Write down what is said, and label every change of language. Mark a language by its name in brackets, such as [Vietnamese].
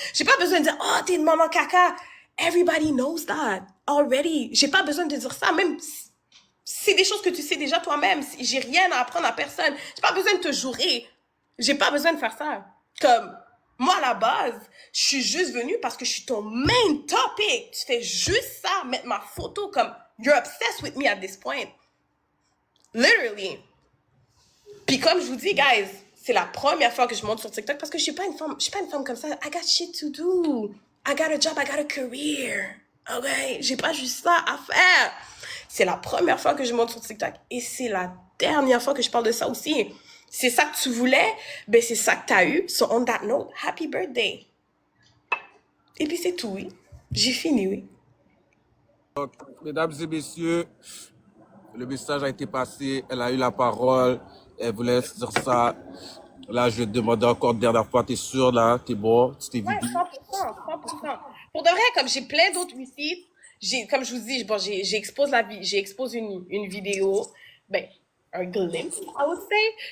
[French] J'ai pas besoin de dire, oh, t'es une maman caca. [English] Everybody knows that already. [French] J'ai pas besoin de dire ça, même c'est des choses que tu sais déjà toi-même. J'ai rien à apprendre à personne. J'ai pas besoin de te jurer. J'ai pas besoin de faire ça. Comme, moi, à la base, je suis juste venue parce que je suis ton main topic. Tu fais juste ça, mettre ma photo comme, [English] you're obsessed with me at this point. Literally. [French] Puis comme je vous dis, guys, c'est la première fois que je monte sur TikTok parce que je suis pas une femme comme ça. [English] I got shit to do. I got a job, I got a career. Ok? [French] J'ai pas juste ça à faire. C'est la première fois que je monte sur TikTok et c'est la dernière fois que je parle de ça aussi. C'est ça que tu voulais, ben c'est ça que t'as eu. [English] So on that note, happy birthday. [French] Et puis c'est tout, oui. J'ai fini, oui. Donc, mesdames et messieurs, le message a été passé, elle a eu la parole, elle voulait dire ça. Là, je vais te demander encore une dernière fois, t'es sûr là, t'es bon, tu t'es Ouais, vidé? 100%, 100%. Pour de vrai, comme j'ai plein d'autres receipts, comme je vous dis, bon, j'expose une vidéo, ben, un glimpse, [English] I would say.